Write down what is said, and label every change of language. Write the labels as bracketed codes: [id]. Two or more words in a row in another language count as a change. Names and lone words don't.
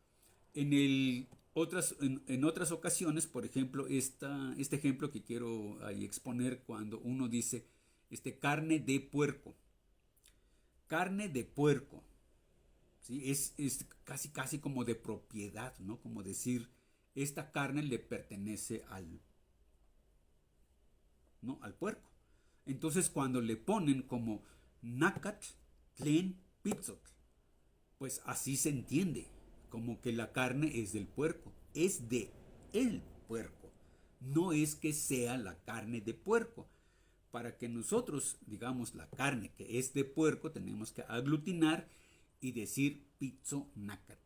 [es] En otras ocasiones, por ejemplo, este ejemplo que quiero ahí exponer, cuando uno dice carne de puerco. Carne de puerco. ¿Sí? Es casi como de propiedad, ¿no? Como decir, esta carne le pertenece ¿no?, al puerco. Entonces cuando le ponen como [nhe] nacat, tlen, pizzot, [es] pues así se entiende, como que la carne es del puerco, es de el puerco, no es que sea la carne de puerco. Para que nosotros digamos la carne que es de puerco, tenemos que aglutinar y decir [nhe] pizzo nacat.